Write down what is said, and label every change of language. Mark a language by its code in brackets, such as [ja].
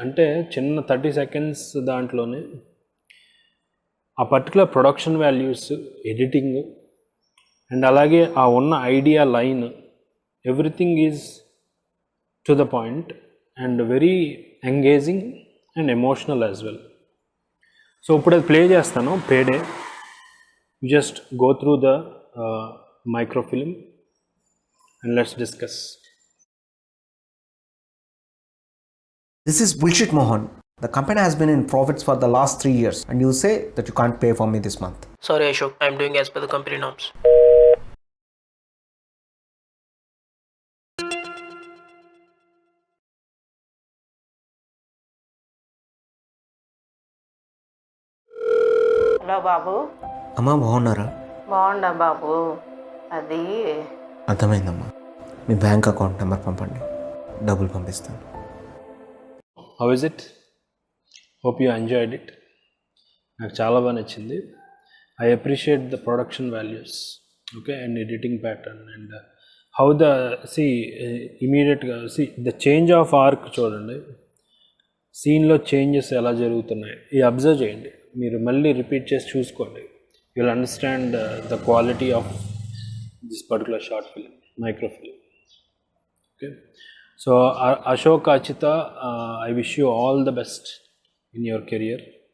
[te] అంటే చిన్న [en] 30 seconds [te] దాంట్లోనే [en] ఆ particular production values, editing and [te] అలాగే ఆ ఉన్న [en] Idea line, everything is to the point and very engaging and emotional as well. [te] So ఇప్పుడు అది ప్లే చేస్తాను. [en] Payday, just go through the microfilm and let's discuss. This is bullshit, Mohan. The company has been in profits for the last 3 years and you say that you can't pay for me this month. Sorry Ashok, I'm doing as per the company norms. [te] Hello బాబు. అమ్మా బాగున్నారా? బాగుండా బాబు. అది అర్థమైందమ్మా. మీ bank account number పంపండి, డబ్బులు పంపిస్తాను. [en] How is it? Hope you enjoyed it. [te] నాకు చాలా బాగా నచ్చింది. [en] I appreciate the production values, okay, and editing pattern and how the immediately the change of arc [te] చూడండి. సీన్లో చేంజెస్ ఎలా జరుగుతున్నాయి ఈ అబ్జర్వ్ చేయండి. మీరు మళ్ళీ రిపీట్ చేసి చూసుకోండి. [en] You will understand the quality of this particular short film, microfilm. Okay, so Ashok Achita, I wish you all the best in your career.